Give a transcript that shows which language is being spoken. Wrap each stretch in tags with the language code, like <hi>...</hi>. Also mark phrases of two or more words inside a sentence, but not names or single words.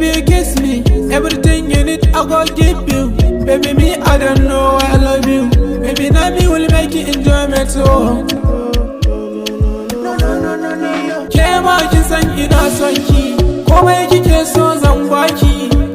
<pcm>you kiss me, everything you need I go give you, baby me I don't know why I love you, baby now me will make you enjoyment so.</pcm> <ha>Ke ma kin san ina son ki, komai kike so zan baki,</ha>